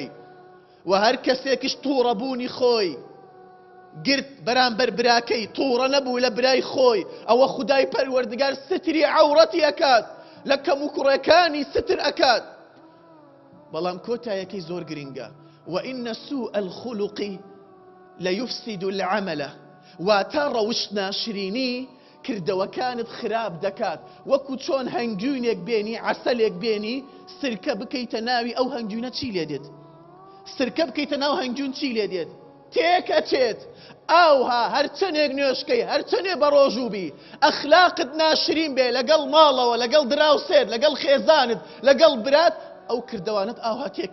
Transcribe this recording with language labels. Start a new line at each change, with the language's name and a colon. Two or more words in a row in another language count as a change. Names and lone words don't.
Central Kurdish: و هەر کەسێکش تووڕەبوونی خۆی گرت بەرامبەر براکەی تووڕە نەبوو لە برای خۆی ئەوە خودای پەروەردگار ستری عەورەتی ئەکات لە کەم و کوڕەکانی ستر ئەکات. بەڵام کۆتایەکەی زۆر گرنگە
Arabic: وإن سوء الخلق ليفسد العمل
Central Kurdish: واتا ڕەوشت ناشرینی کردەوەکانت خراب دەکات وەکو چۆن هەنگوونێک بێنی عەسەلێک بێنی سرکە بکەیتە ناوی ئەو هەنگوونە چی لێ دێت؟ سرکە بکەیتە ناو هەنگوون چی لێ دێت؟ تێکەچێت. ئاوها هەرچەندێک نوێشکەی هەرچەندێ بە ڕۆژووبی ئەخلاقت ناشرین بێ لەگەڵ ماڵەوە لەگەڵ دراوسێت لەگەڵ خێزانت لەگەڵ برات ئەو کردەوانت ئاوها تێکەچێت.